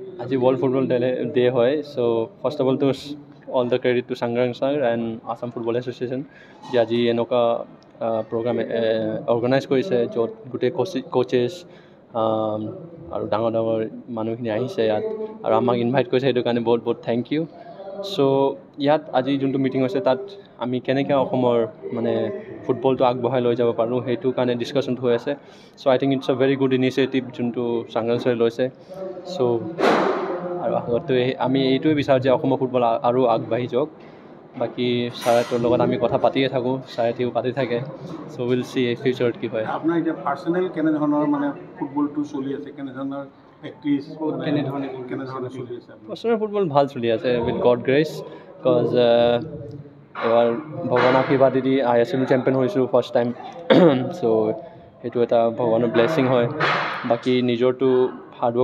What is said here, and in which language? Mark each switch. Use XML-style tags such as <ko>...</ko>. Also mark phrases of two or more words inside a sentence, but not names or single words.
<as>আজি World Football Day হয়</as> <en>so first of all the credit to Sangrang sir and Assam Football Association</en> <as>যে আজি এনেকুৱা</as> <en>program organize</en> <as>কৰিছে য'ত গোটেই coaches আৰু ডাঙৰ মানুহখিনি আহিছে ইয়াত আৰু আমাক ইনভাইট কৰিছে সেইটো কাৰণে বহুত</as> <en>thank you so</en> <as>ইয়াত আজি যোনটো মিটিং হৈছে তাত আমি কেনেকৈ অসমৰ মানে ফুটবলটো আগবঢ়াই লৈ যাব পাৰোঁ সেইটো কাৰণে ডিছকাশ্যন হৈ আছে</as> <en>so I think it's a very good initiative</en> <as>যোনটো Sangrang sir লৈছে so আৰু আগতে আমি এইটোৱে বিচাৰোঁ যে অসমৰ ফুটবল আৰু আগবাঢ়ি যাওক বাকি ছাৰটোৰ লগত আমি কথা পাতিয়ে থাকোঁ ছাৰেও পাতি থাকে</as> <en>so we'll see</en> <as>ফিউচাৰত কি হয় আপোনাৰ এতিয়া পাৰ্চনেল কেনেধৰণৰ মানে ফুটবলটো চলি আছে কেনেধৰণৰ প্ৰেক্টিছ কেনেধৰণে চলি আছে পাৰ্চনেল ফুটবল ভাল চলি আছে</as> <en>with God grace because</en> <as>এবাৰ ভগৱানৰ আশীৰ্বাদেদি ISL চেম্পিয়ন হৈছোঁ</as> <en>first time so'</en> <as>সেইটো এটা ভগৱানৰ ব্লেছিং হয় বাকী নিজৰটো হাৰ্ডৱৰ্ক</as>